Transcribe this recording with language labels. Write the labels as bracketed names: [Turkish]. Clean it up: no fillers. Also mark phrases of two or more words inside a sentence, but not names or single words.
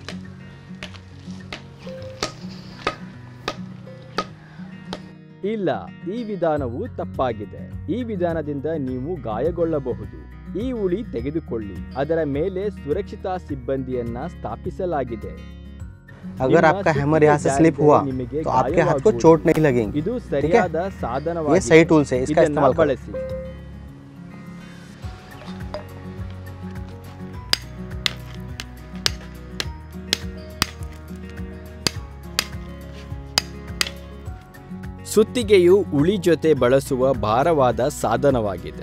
[Kannada] ಇಲ್ಲ, ಈ ವಿಧಾನವು ತಪ್ಪಾಗಿದೆ. ಈ ವಿಧಾನದಿಂದ ನೀವು ಗಾಯಗೊಳ್ಳಬಹುದು. ಈ ಉಳಿ ತೆಗೆದುಕೊಳ್ಳಿ. ಅದರ ಮೇಲೆ ಸುರಕ್ಷತಾ ಸಿಬ್ಬಂದಿಯನ್ನ ಸ್ಥಾಪಿಸಲಾಗಿದೆ. [Hindi] अगर आपका हैमर यहाँ से स्लिप हुआ तो आपके हाथ को चोट नहीं लगेगी. [Kannada] ಇದು ಸರಿಯಾದ ಸಾಧನವಾಗಿದೆ. [Hindi] ये सही टूल्स है, इसका इस्तेमाल करो. [Kannada] ಸುತ್ತಿಗೆಯು ಉಳಿ ಜೊತೆ ಬಳಸುವ ಭಾರವಾದ ಸಾಧನವಾಗಿದೆ.